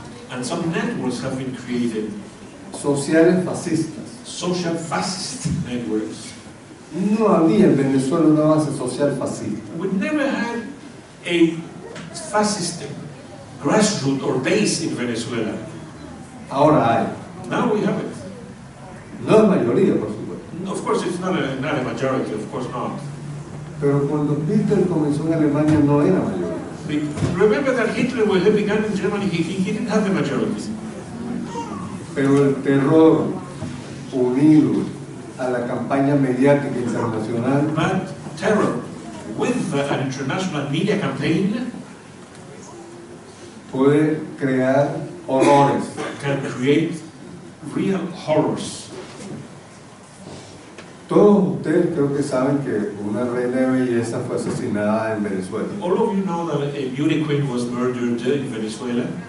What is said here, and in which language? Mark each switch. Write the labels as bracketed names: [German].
[English] And some networks have been created, [Spanish] sociales fascistas. [English] social fascist networks. [Spanish] No había en Venezuela una base social fascista. [English] We never had a fascist grassroots or base in Venezuela. [Spanish] Ahora hay. [English] Now we have it. [Spanish] No es mayoría, por supuesto. [English] Of course, it's not a majority, of course not. [Spanish] Pero cuando Hitler comenzó en Alemania no era mayoría. [English] Remember that Hitler, when he began in Germany, he didn't have the majority. [Spanish] Pero el terror unido a la campaña mediática internacional [English] But terror with an international media campaign [Spanish] puede crear horrores. [English] can create real horrors. [Spanish] Todos ustedes creo que saben que una reina de belleza fue asesinada en Venezuela. [English] All of you know that a beauty queen was murdered in Venezuela.